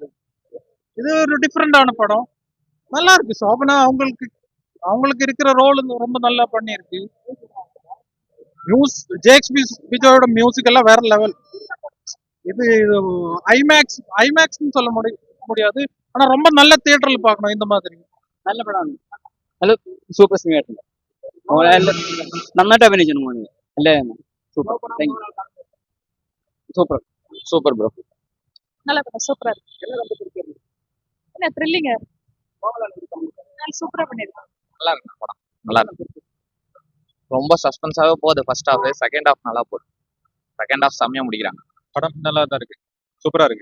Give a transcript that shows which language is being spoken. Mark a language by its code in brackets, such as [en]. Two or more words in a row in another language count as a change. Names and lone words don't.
[ta] இது ஒரு டிஃப்ரெண்டான படம். நல்லா இருக்கு. சோபனா அவங்களுக்கு இருக்கிற ரோல் ரொம்ப நல்லா பண்ணியிருக்கு. ஜேக்ஸ் விஜயோட மியூசிக் எல்லாம் வேற லெவல். இது ஐமேக்ஸ் சொல்ல முடியாது. ஆனா ரொம்ப நல்ல தியேட்டர்ல பார்க்கணும் இந்த மாதிரி. [ml] നല്ല പടമാണ്. നല്ല [en] super singer [ml] ആയിട്ടുണ്ട്. നന്നായിട്ട് അഭിനയിച്ചിട്ടുണ്ട് മോനെ. അല്ലേ? സൂപ്പർ. [en] thank you. super super bro. [ta] நல்ல படம், சூப்பரா இருக்கு. என்ன த்ரில்லிங்க, சூப்பரா பண்ணிருக்காங்க. நல்லா இருக்கு படம், நல்லா இருக்கு. ரொம்ப சஸ்பென்ஸாவே போகுது [en] first half. second half [ta] நல்லா போகுது. [en] second half [ta] செம்மையா முடிக்கிறாங்க. படம் நல்லா தான் இருக்கு, சூப்பரா இருக்கு.